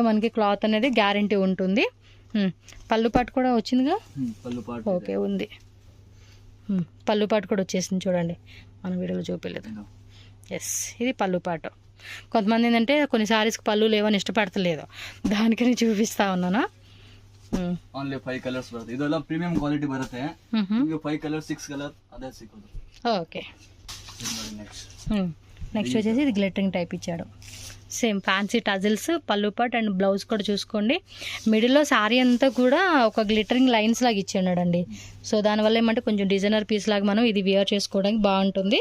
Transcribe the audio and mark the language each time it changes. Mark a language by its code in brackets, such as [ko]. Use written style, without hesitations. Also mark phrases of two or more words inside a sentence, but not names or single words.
[te] మనకి క్లాత్ అనేది గ్యారంటీ ఉంటుంది. పళ్ళు పాటు కూడా వచ్చిందిగా. ఓకే, ఉంది. పళ్ళు పాటు కూడా వచ్చేసింది చూడండి, మన వీడియోలో చూపించలేదు. ఎస్, ఇది పళ్ళు పాటు. కొంతమంది ఏంటంటే కొన్ని సారీస్కి పళ్ళు లేవని ఇష్టపడతలేదు, దానికని చూపిస్తా ఉన్నాను. [en] only 5 colours [kn] ಬರುತ್ತೆ. ಇದೆಲ್ಲ [en] premium quality [kn] ಬರುತ್ತೆ. ನಿಮಗೆ 5 ಕಲರ್ 6 ಕಲರ್ ಅದೇ ಸಿಗೋದು. [te] ఓకే, నెక్స్ట్ వచ్చేసి ఇది [en] glittering type [te] ఇచ్చాడు. [en] same fancy tassels, [te] పళ్ళు పాట్ [en] and blouse [te] కూడా చూసుకోండి. మిడిల్లో శారీ అంతా కూడా ఒక [en] glittering lines [te] లాగా ఇచ్చాడండి. సో దానివల్ల ఏమంటే కొంచెం [en] designer piece [te] లాగా మనం ఇది వేర్ చేసుకోవడానికి బాగుంటుంది.